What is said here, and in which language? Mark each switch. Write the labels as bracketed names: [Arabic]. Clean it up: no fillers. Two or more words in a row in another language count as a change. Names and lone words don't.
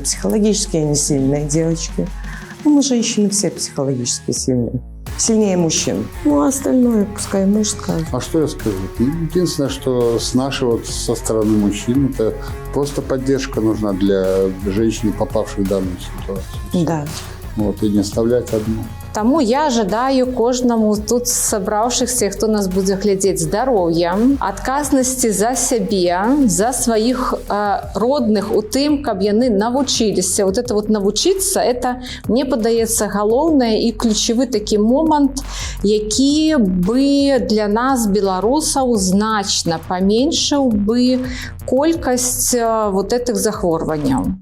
[Russian] Психологически они сильные девочки. Ну, мы, женщины, все психологически сильные. Сильнее мужчин. Ну, а остальное пускай муж скажет. А что я скажу? Единственное, что с нашей, вот со стороны мужчин, это просто поддержка нужна для женщины, попавшей в данную ситуацию. Да. Вот, и не оставлять одну. [Belarusian] Таму я ожидаю кожнаму тут сабраўшыхся, хто нас будзе глядзець, здароўя, адказнасці за сябе, за сваіх родных у тым, каб яны навучыліся. [Russian] Вот это вот [Belarusian] навучыцца, это, мне падаецца, галоўнае і ключавы такі момант, які бы для нас, беларусаў, значна паменшыў бы колькасць [Russian] вот этих [Belarusian] захворванняў.